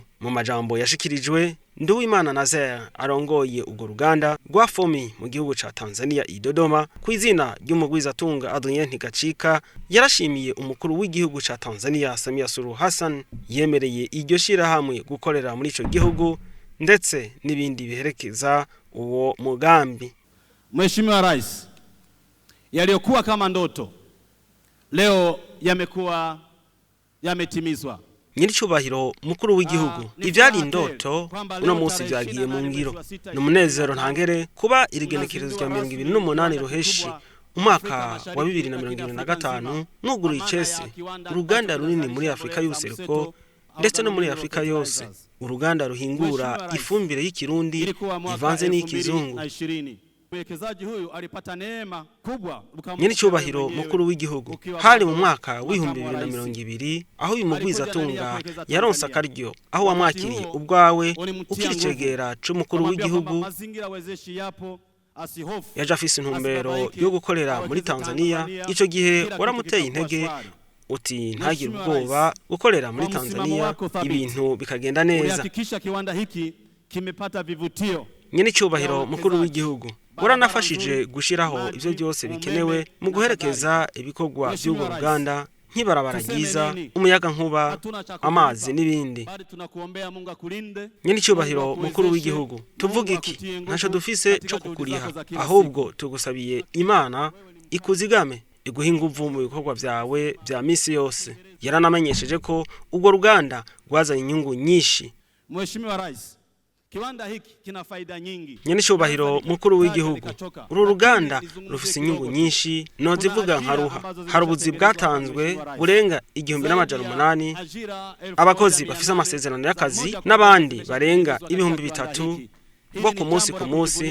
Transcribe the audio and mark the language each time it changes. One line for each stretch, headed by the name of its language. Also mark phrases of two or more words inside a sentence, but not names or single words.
Rundi: Mu majambo yashikirijwe, Nduwimana Nazaire arongoye ubwo ruganda rwa fomi mu gihugu ca Tanzania i Dodoma ku izina ry'umugwizatunga Adrien Ntigacika yarashimiye umukuru w'igihugu ca Tanzania Samia Suluhu Hassan yemereye iryo shirahamwe gukorera muri ico gihugu ndetse n'ibindi biherekeza uwo mugambi.
Swahili: Mheshimiwa Rais, yaliyokuwa kama ndoto leo yamekuwa yametimizwa.
Rundi: Nyiricubahiro mukuru w'igihugu, ivyari indoto uno munsi vyagiye mu ngiro. N'umunezero ntangere kuba irigenekerezo rya 28 ruheshi umwaka wa 2025 mwuguru icese uruganda runini muri Afrika y'ubuseruko ndetse no muri Afrika yose, uruganda ruhingura ifumbire y'ikirundi ivanze n'ikizungu.
Swahili: Mwekezaji huyu alipata neema kubwa.
Rundi: Nyiricubahiro mukuru w'igihugu, hari mu mwaka wa 2020 aho uyu mugwizatunga yaronse akaryo aho wamwakiriye ubwawe ukiricegera c'umukuru w'igihugu. Yaje afise intumbero yo gukorera muri Tanzania. Ico gihe waramuteye intege uti ntagire ubwoba gukorera muri Tanzania ibintu bikagenda neza.
Swahili: Kiwanda hiki kimepata vivutio.
Rundi: Nyiricubahiro mukuru w'igihugu, uranafashije gushiraho ivyo byose bikenewe mu guherekeza ibikorwa by'ugo ruganda nk'ibarabara ryiza, umuyaga nkuba, amazi n'ibindi. Nyiricubahiro mukuru w'igihugu, tuvuga iki? Ntaco dufise cyo kukuriha, ahubwo tugusabiye Imana ikuzigame iguha inguvu mu bikorwa vyawe vya misi yose. Yaranamenyesheje ko ubwo ruganda rwazanye inyungu nyinshi.
Swahili: Mheshimiwa Rais, kiwanda hiki kina faida nyingi.
Rundi: Nyiricubahiro mukuru w'igihugu, uru ruganda rufise inyungu nyinshi nozivuga nka ruha. Hari ubuzi bwatanzwe burenga 1800, abakozi bafise amasezerano y'akazi n'abandi barenga 3000 bo ku munsi.